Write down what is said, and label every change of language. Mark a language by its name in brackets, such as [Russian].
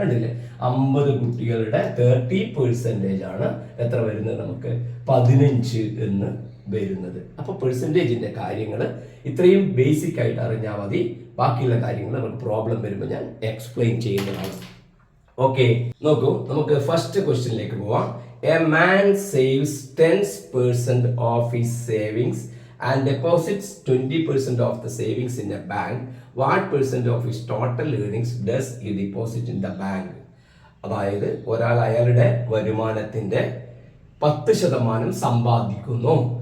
[Malayalam] കണ്ടില്ലേ, 50 കുട്ടികളുടെ 30% ആണ് എത്ര വരുന്നത്, നമുക്ക് 15 എന്ന് വരുന്നത്. അപ്പോൾ പെർസെൻറ്റേജിന്റെ കാര്യങ്ങൾ ഇത്രയും ബേസിക് ആയിട്ട് അറിഞ്ഞാൽ മതി. ബാക്കിയുള്ള കാര്യങ്ങൾ നമുക്ക് പ്രോബ്ലം വരുമ്പോൾ ഞാൻ എക്സ്പ്ലെയിൻ ചെയ്യുന്നതാണ്. ഓക്കെ, നോക്കൂ, നമുക്ക് ഫസ്റ്റ് ക്വസ്റ്റ്യനിലേക്ക് പോവാം. [English] A man saves 10% of his savings and deposits 20% of the savings in a bank. What percent of his total earnings does he deposit in the bank? [Malayalam] അതായത് ഒരാൾ അയാളുടെ വരുമാനത്തിന്റെ 10% സമ്പാദിക്കുന്നു.